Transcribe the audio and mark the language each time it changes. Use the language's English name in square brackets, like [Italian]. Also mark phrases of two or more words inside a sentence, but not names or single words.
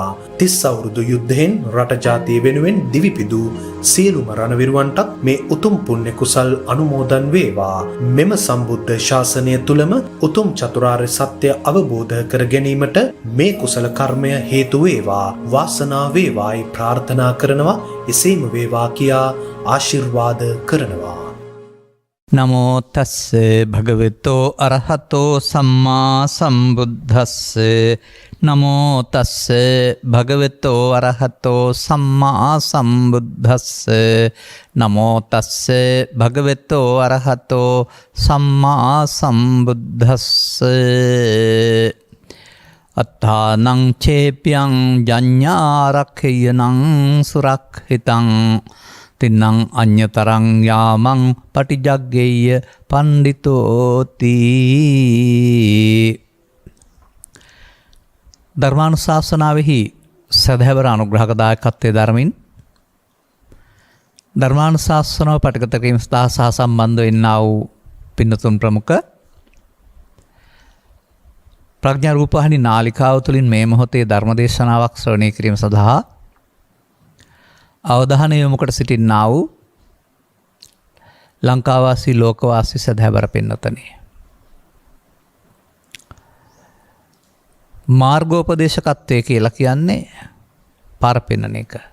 [Sinhala] 30 අවුරුදු යුද්ධයෙන් රට ජාතිය වෙනුවෙන් දිවිපිදූ සියලුම රණවිරුවන්ටත් මේ උතුම් පුණ්‍ය කුසල් අනුමෝදන් වේවා. මෙම සම්බුද්ධ ශාසනය තුලම උතුම් චතුරාර්ය සත්‍ය අවබෝධ කර ගැනීමට මේ කුසල කර්මය හේතු වේවා. වාසනාව වේවායි ප්‍රාර්ථනා කරනවා. එසේම වේවා කියා ආශිර්වාද කරනවා. [Pali] නමෝ තස්ස භගවතෝ අරහතෝ සම්මා සම්බුද්දස්ස. නමෝ තස්ස භගවතෝ අරහතෝ සම්මා සම්බුද්දස්ස. නමෝ තස්ස භගවතෝ අරහතෝ සම්මා සම්බුද්දස්ස. අත්තානං චේප්‍යං ජඤ්ඤාරක්ඛයනං සුරක්ඛිතං තින්නං අඤ්ඤතරං යාමං පටිජග්ගේය පණ්ඩිතෝති. [Sinhala] ධර්මානුශාසනාවෙහි සදහැවර අනුග්‍රහක දායකත්වයේ ධර්මින් ධර්මානුශාසනාව පටිගත කිරීම සහ සම්බන්ධ වෙන්නා වූ පින්නතුන් ප්‍රමුඛ ප්‍රඥා රූපවාහිනී නාලිකාව තුළින් මේ මොහොතේ ධර්මදේශනාවක් ශ්‍රවණය කිරීම සඳහා අවධානය යොමු කොට සිටින්නා වූ ලංකාවාසී ලෝකවාසී සදහැවර පින්නතනි, මාර්ගෝපදේශකත්වය කියලා කියන්නේ පාර පෙන්වන එක.